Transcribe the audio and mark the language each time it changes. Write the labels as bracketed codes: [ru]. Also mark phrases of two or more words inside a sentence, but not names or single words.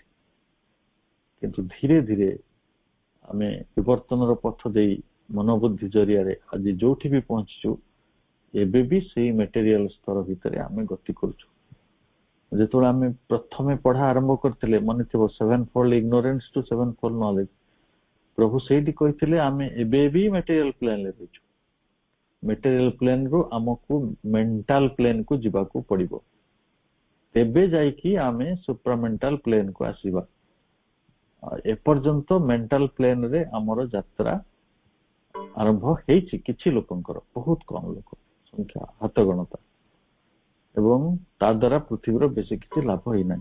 [or] କିନ୍ତୁ ଧୀରେ ଧୀରେ ଆମେ ବିବର୍ତ୍ତନର ପଥ ଦେଇ ମନୋବୁଦ୍ଧି ଜରିଆରେ ଆଜି ଯୋଉଠି ବି ପହଞ୍ଚିଛୁ, ଏବେ ବି ସେଇ ମେଟେରିଆଲ ସ୍ତର ଭିତରେ ଆମେ ଗତି କରୁଛୁ। ଯେତେବେଳେ ଆମେ ପ୍ରଥମେ ପଢା ଆରମ୍ଭ କରିଥିଲେ, ମନେ ଥିବ [en] 7-fold ignorance to 7-fold knowledge, [or] ପ୍ରଭୁ ସେଇଠି କହିଥିଲେ ଆମେ ଏବେ ବି [en] material plane [or] ରହିଛୁ। [en] material plane [or] ରୁ ଆମକୁ [en] mental plane [or] କୁ ଯିବାକୁ ପଡିବ, ତେବେ ଯାଇକି ଆମେ [en] supramental plane [or] କୁ ଆସିବା। ଏପର୍ଯ୍ୟନ୍ତ [en] mental plane [or] ରେ ଆମର ଯାତ୍ରା ଆରମ୍ଭ ହେଇଛି କିଛି ଲୋକଙ୍କର, ବହୁତ କମ ଲୋକ ସଂଖ୍ୟା, ହାତ ଗଣତା, ଏବଂ ତା ଦ୍ୱାରା ପୃଥିବୀର ବେଶୀ କିଛି ଲାଭ ହେଇନାହିଁ।